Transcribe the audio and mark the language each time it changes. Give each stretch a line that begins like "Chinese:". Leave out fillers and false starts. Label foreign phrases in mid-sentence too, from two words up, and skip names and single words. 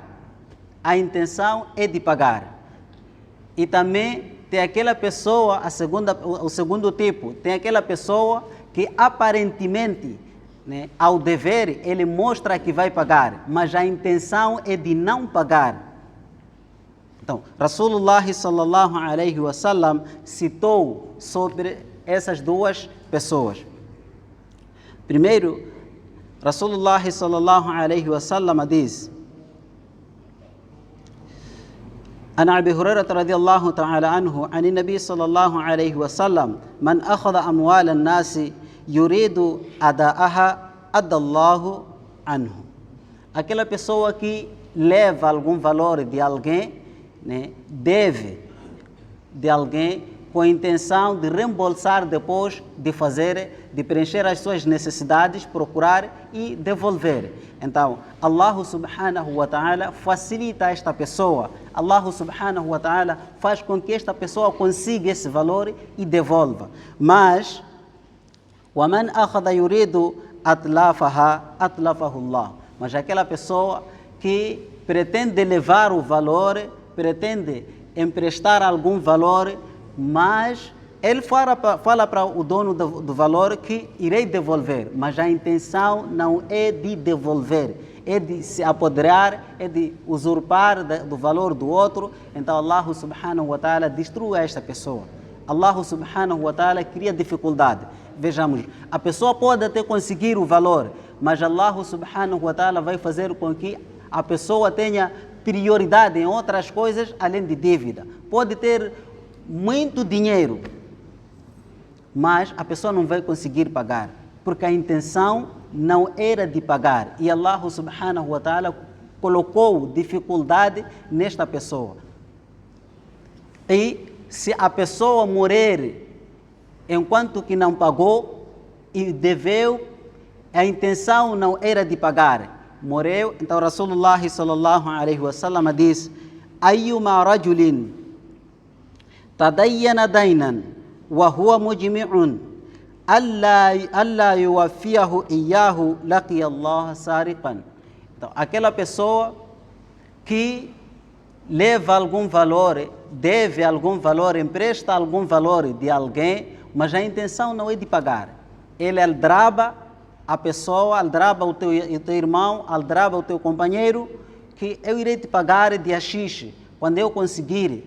Portuguese: A intenção é de pagar. E também tem aquela pessoa, o segundo tipo, tem aquela pessoa que aparentemente, né, ao dever, ele mostra que vai pagar, mas a intenção é de não pagar. Então,
Arabic: رسول الله صلى الله عليه وسلم
Portuguese: citou sobre essas duas pessoas. Primeiro,
Arabic: رسول الله صلى الله عليه وسلم diz: عن أبي هريرة رضي الله تعالى عنه عن النبي صلى الله عليه وسلم من أخذ أموال الناس يريد أداءها أدى الله عنه.
Portuguese: Aquela pessoa que leva algum valor de alguém, né, deve de alguém com a intenção de reembolsar depois, de preencher as suas necessidades, procurar e devolver. Então, Allah
Arabic: سبحانه وتعالى
Portuguese: facilita esta pessoa. Allah
Arabic: سبحانه وتعالى
Portuguese: faz com que esta pessoa consiga esse valor e devolva. Mas,
Arabic: وَمَنْ أَخَذَ يُرِيدُ أَتْلَافَهَا أَتْلَافَهُ اللَّهُ.
Portuguese: Mas aquela pessoa que pretende levar o valor, pretende emprestar algum valor, mas ele fala para o dono do valor que irei devolver, mas a intenção não é de devolver, é de se apoderar, é de usurpar do valor do outro. Então Allah
Arabic: سبحانه وتعالى
Portuguese: destrua esta pessoa. Allah
Arabic: سبحانه وتعالى
Portuguese: cria dificuldade. Vejamos, a pessoa pode até conseguir o valor, mas Allah
Arabic: سبحانه وتعالى
Portuguese: vai fazer com que a pessoa tenha prioridade em outras coisas além de dívida. Pode ter muito dinheiro, mas a pessoa não vai conseguir pagar, porque a intenção não era de pagar. E Allah
Arabic: سبحانه وتعالى
Portuguese: colocou dificuldade nesta pessoa. E se a pessoa morrer enquanto que não pagou e deveu, a intenção não era de pagar, morreu, então
Arabic: رسول الله صلى الله عليه وسلم
Portuguese: diz:
Arabic: أيما رجل تدين دينا وهو مجمع ألا يوفيه إياه لقي الله سارقا.
Portuguese: Então, aquela pessoa que leva algum valor, deve algum valor, empresta algum valor de alguém, mas a intenção não é de pagar. Ele aldraba a pessoa, aldraba o teu irmão, aldraba o teu companheiro, que eu irei te pagar dia X, quando eu conseguir.